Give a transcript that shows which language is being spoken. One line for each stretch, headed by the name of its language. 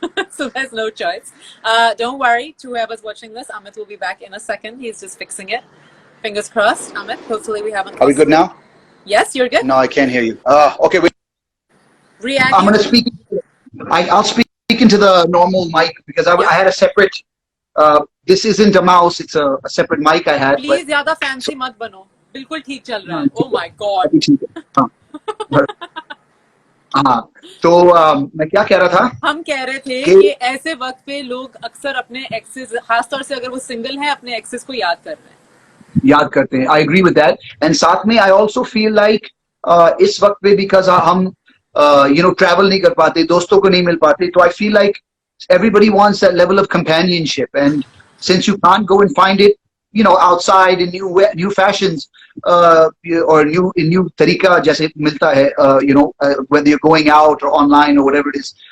English: So there's no choice. Don't worry, to whoever's watching this, Amit will be back in a second. He's just fixing it. Fingers crossed, Amit. Hopefully we haven't. Are we good now? Yes, you're good. No, I can't hear you. Okay, wait. I'm going to speak. I'll speak into the normal mic because I had a separate. This isn't a mouse. It's a separate mic I had.
Hindi: Please, ज़्यादा fancy मत बनो. बिल्कुल ठीक चल रहा है.
English: Oh my God.
Hindi: हाँ, तो मैं क्या कह रहा था? हम कह रहे थे कि ऐसे वक्त पे लोग अक्सर अपने एक्सेस, खासतौर से अगर वो सिंगल हैं, अपने एक्सेस को याद करते हैं.
English: I agree with that. And साथ में I also feel like इस वक्त पे because
Hindi: हम travel नहीं कर पाते, दोस्तों को नहीं मिल पाते,
English: तो I feel like everybody wants that level of companionship, and since you can't go and find it outside in new fashions or new tariqa जैसे मिलता है, whether you're going out or online or whatever it is,